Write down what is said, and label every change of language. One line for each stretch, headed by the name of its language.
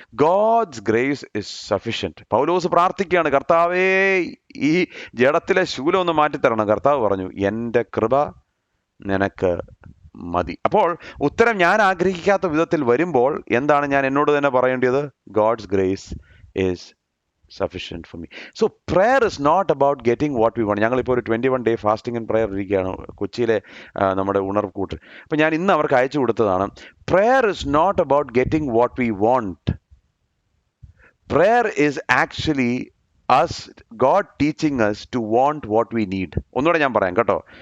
English: God's grace is sufficient.
Malayalam: പൗലോസ് പ്രാർത്ഥിക്കുകയാണ്, കർത്താവേ ഈ ജഡത്തിലെ ശൂലം ഒന്ന് മാറ്റിത്തരണം. കർത്താവ് പറഞ്ഞു, എൻ്റെ കൃപ നിനക്ക് മതി. അപ്പോൾ ഉത്തരം ഞാൻ ആഗ്രഹിക്കാത്ത വിധത്തിൽ വരുമ്പോൾ എന്താണ് ഞാൻ എന്നോട് തന്നെ പറയേണ്ടത്?
English: God's grace is sufficient for me. So prayer is not about getting what we want.
Malayalam: ഞങ്ങളിപ്പോൾ ഒരു 21-day ഫാസ്റ്റിംഗ് ആൻഡ് പ്രയർ ഇരിക്കുകയാണ് കൊച്ചിയിലെ നമ്മുടെ ഉണർവ് കൂട്ട്. അപ്പോൾ ഞാൻ ഇന്ന് അവർക്ക് അയച്ചു കൊടുത്തതാണ്,
English: prayer is not about getting what we want. Prayer is actually us, God teaching us to want what we need.
Malayalam: ഒന്നുകൂടെ ഞാൻ പറയാം കേട്ടോ.